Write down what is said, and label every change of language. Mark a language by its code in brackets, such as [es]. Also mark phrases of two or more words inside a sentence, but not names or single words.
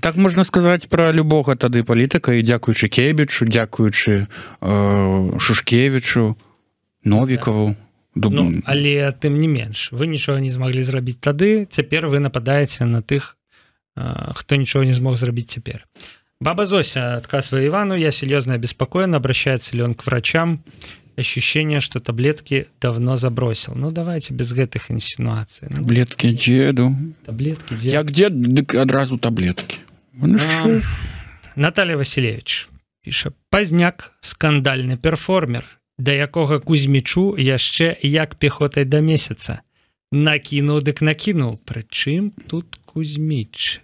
[be] Так можна сказаць пра любога тады палітыка, і дзякуючы Кебічу, дзякуючы Шушкевічу, Новікаву. Ну, але тым не менш, вы нічога не змаглі зрабіць тады, цяпер вы нападаеце на тых, хто нічого не змог зрабіць цяпер. [ru] Баба Зося отказывая Ивану: я серьезно обеспокоен, обращается ли он к врачам. Ощущение, что таблетки давно забросил. Ну, давайте без гэтых инсинуаций. Таблетки деду. Таблетки деду. [be] Як дед, дык адразу таблетки. Наталья Васильевич піша: Пазняк — скандальны перформер, да якога Кузьмічу яшчэ як пехотай да месяца. Накінуў дык накінуў. Прычым тут Кузьміч?